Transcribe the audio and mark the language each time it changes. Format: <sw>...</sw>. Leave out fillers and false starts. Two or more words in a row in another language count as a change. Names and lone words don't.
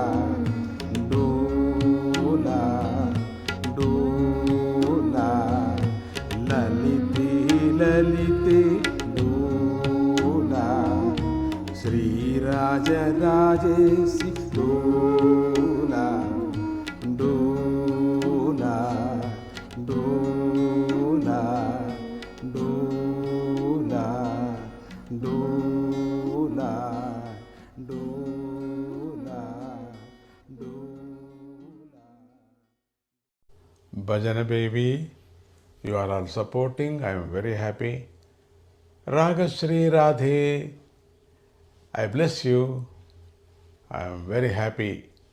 <kn>ಡೋಲ ಡೋಲ ಲಲಿತೆ ಲಲಿತೆ ಡೋಲ ಶ್ರೀರಾಜರಾಜೇಶಿ ಡೋಲ ಡೋಲ ಡೋಲ ಡೋಲ ಡೋಲ ಡೋಲ ಡೋಲ.</kn> <en>Bhajana baby, you are all supporting. I am very happy. Ragashri Radhe, I bless you. I am very happy.</en>